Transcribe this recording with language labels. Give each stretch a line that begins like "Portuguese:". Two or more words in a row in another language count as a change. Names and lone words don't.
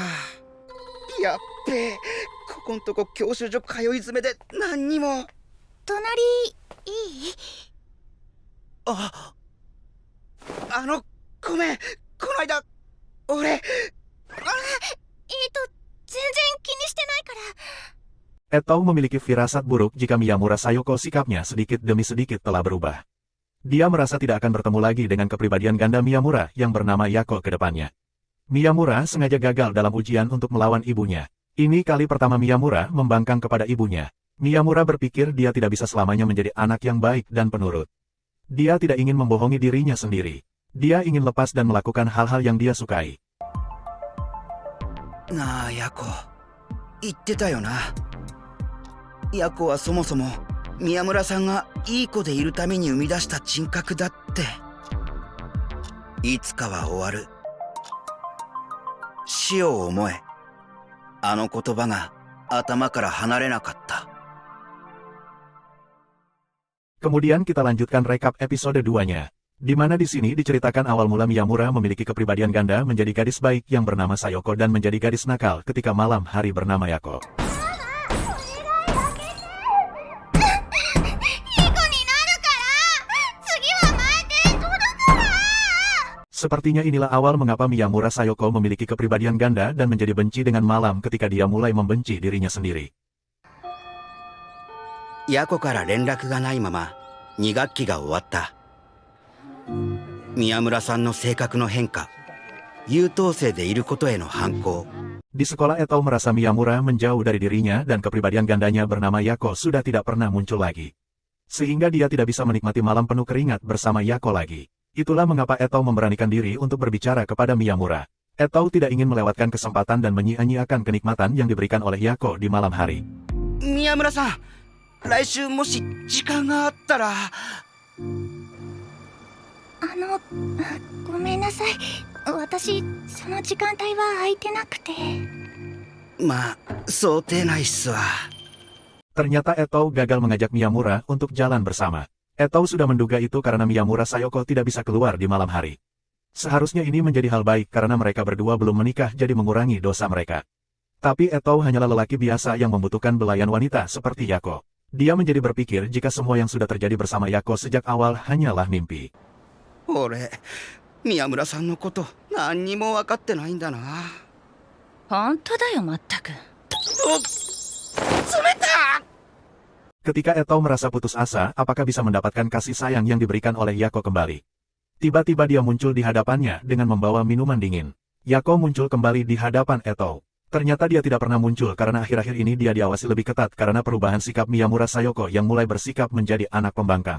Japanese: やっべえ、ここんとこ教習所通い詰めで何にも。隣いい？ごめん、この間俺全然気にしてないから。
Indonesian: Etou memiliki firasat buruk jika Miyamura Sayoko sikapnya sedikit demi sedikit telah berubah. Dia merasa tidak akan bertemu lagi dengan kepribadian ganda Miyamura yang bernama Yako ke depannya. Miyamura sengaja gagal dalam ujian untuk melawan ibunya. Ini kali pertama Miyamura membangkang kepada ibunya. Miyamura berpikir dia tidak bisa selamanya menjadi anak yang baik dan penurut. Dia tidak ingin membohongi dirinya sendiri. Dia ingin lepas dan melakukan hal-hal yang dia sukai.
Japanese: なあ、ヤコ、言ってたよな。ヤコはそもそも宮村さんがいい子でいるために生み出した人格だって。いつかは終わる。死を思え。あの言葉が頭から離れなかった。
Indonesian: Kemudian kita lanjutkan rekap episode 2-nya. Di mana di sini diceritakan awal mula Miyamura memiliki kepribadian ganda menjadi gadis baik yang bernama Sayoko dan menjadi gadis nakal ketika malam hari bernama Yako. Sepertinya inilah awal mengapa Miyamura Sayoko memiliki kepribadian ganda dan menjadi benci dengan malam ketika dia mulai membenci dirinya sendiri.
Japanese: ヤコから連絡がないまま2学期が終わった。宮村さんの性格の変化、優等生でいることへの反抗。
Indonesian: Di sekolah Etou merasa Miyamura menjauh dari dirinya dan kepribadian gandanya bernama Yako sudah tidak pernah muncul lagi. Sehingga dia tidak bisa menikmati malam penuh keringat bersama Yako lagi. Itulah mengapa Etou memberanikan diri untuk berbicara kepada Miyamura. Etou tidak ingin melewatkan kesempatan dan menyia-nyiakan kenikmatan yang diberikan oleh Yako di malam hari.
Japanese: 宮村さん、来週もし時間があったら。ごめんなさい。私、その時間帯は空いてなくて。まあ想定内っすわ。
Indonesian: Ternyata Etou gagal mengajak Miyamura untuk jalan bersama. Etou sudah menduga itu karena Miyamura Sayoko tidak bisa keluar di malam hari. Seharusnya ini menjadi hal baik karena mereka berdua belum menikah jadi mengurangi dosa mereka. Tapi Etou hanyalah lelaki biasa yang membutuhkan belayan wanita seperti Yako. Dia menjadi berpikir jika semua yang sudah terjadi bersama Yako sejak awal hanyalah mimpi.
Japanese: 俺宮村さんのこと何にも分かってないんだな。本当だよ、まったく。
Indonesian: Ketika Etou merasa putus asa, apakah bisa mendapatkan kasih sayang yang diberikan oleh Yako kembali? Tiba-tiba dia muncul di hadapannya dengan membawa minuman dingin. Yako muncul kembali di hadapan Etou. Ternyata dia tidak pernah muncul karena akhir-akhir ini dia diawasi lebih ketat karena perubahan sikap Miyamura Sayoko yang mulai bersikap menjadi anak pembangkang.